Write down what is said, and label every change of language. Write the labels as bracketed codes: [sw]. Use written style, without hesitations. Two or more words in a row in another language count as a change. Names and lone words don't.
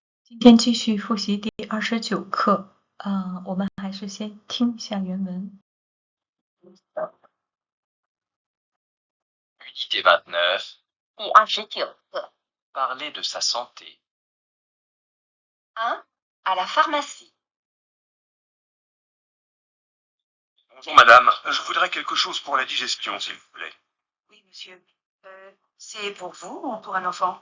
[zh] 今天继续复习第29课，我们还是先听一下原文。 [fr] Unité 29, [zh] 第29课 [fr] parler de sa santé. 1. À la pharmacie. Bonjour madame, je voudrais quelque chose pour la digestion, s'il vous plaît. Oui, monsieur. C'est pour vous ou pour un enfant?